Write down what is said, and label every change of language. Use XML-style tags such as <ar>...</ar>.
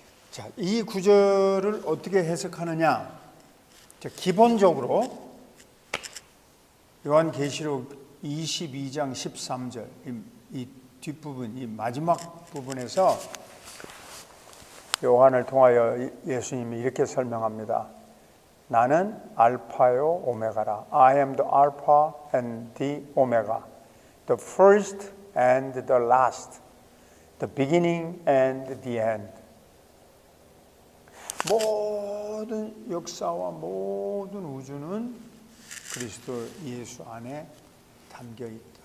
<ko>자, 이 구절을 어떻게 해석하느냐? 기본적으로 요한계시록 22장 13절 이 뒷부분, 이 마지막 부분에서 요한을 통하여 예수님이 이렇게 설명합니다. 나는 알파요 오메가라.</ko> <en>I am the Alpha and the Omega, the first and the last, the beginning and the end.</en> <ko>모든 역사와 모든 우주는 그리스도 예수 안에 담겨 있다.</ko>